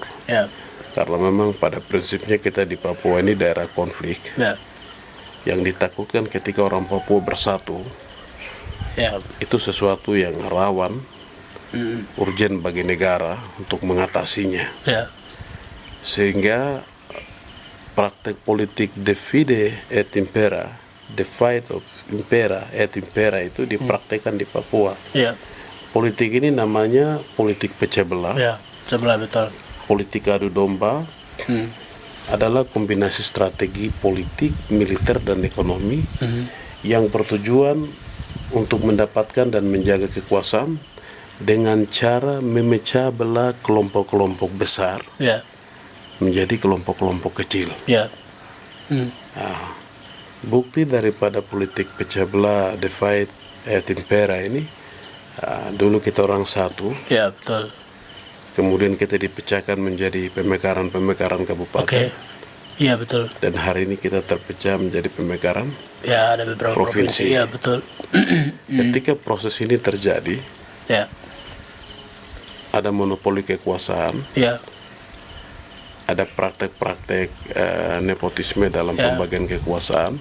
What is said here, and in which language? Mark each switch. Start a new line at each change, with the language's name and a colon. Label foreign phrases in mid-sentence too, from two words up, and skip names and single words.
Indonesian: Karena memang pada prinsipnya kita di Papua ini daerah konflik yang ditakutkan ketika orang Papua bersatu itu sesuatu yang rawan, urgen bagi negara untuk mengatasinya. Sehingga praktek politik
Latin: divide et impera, divide of impera et impera
Indonesian: itu dipraktekkan di Papua. Politik ini namanya politik pecah belah. Betul. Politik adu domba adalah kombinasi strategi politik, militer, dan ekonomi yang bertujuan untuk mendapatkan dan menjaga kekuasaan dengan cara memecah belah kelompok-kelompok besar menjadi kelompok-kelompok kecil. Bukti daripada politik pecah belah
Latin: divide et impera
Indonesian: ini, dulu kita orang satu, betul. Kemudian kita dipecahkan menjadi pemekaran-pemekaran kabupaten. Betul. Dan hari ini kita terpecah menjadi pemekaran ada beberapa provinsi. Betul. Ketika proses ini terjadi, ada monopoli kekuasaan, ada praktek-praktek nepotisme dalam pembagian kekuasaan.